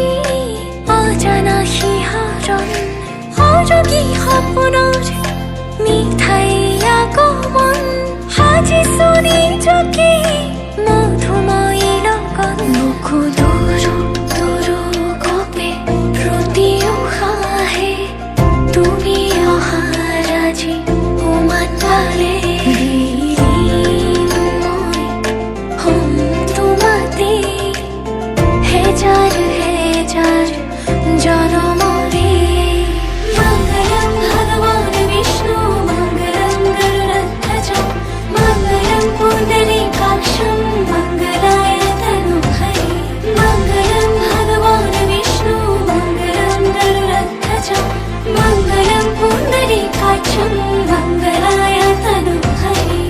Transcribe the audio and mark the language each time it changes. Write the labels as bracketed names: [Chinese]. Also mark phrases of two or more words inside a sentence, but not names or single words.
[Assamese] অজানা শিহরণ অযোগী সপোনৰ মিঠাই আগমন সাজিছো নিজকে মধুময়ী লগন বুকু দূৰ দূৰ গপে প্ৰতি উশাহে তুমি অহাৰ আজি উমান পালে [Sanskrit] मंगलम भगवान विष्णु मंगलम गरुड़ध्वज मंगलम पुंडरीकाक्षं मंगलाय तनुहरे मंगलम भगवान विष्णु मंगलम गरुड़ध्वज मंगलम पुंडरीकाक्षं मंगलाय तनुहरे.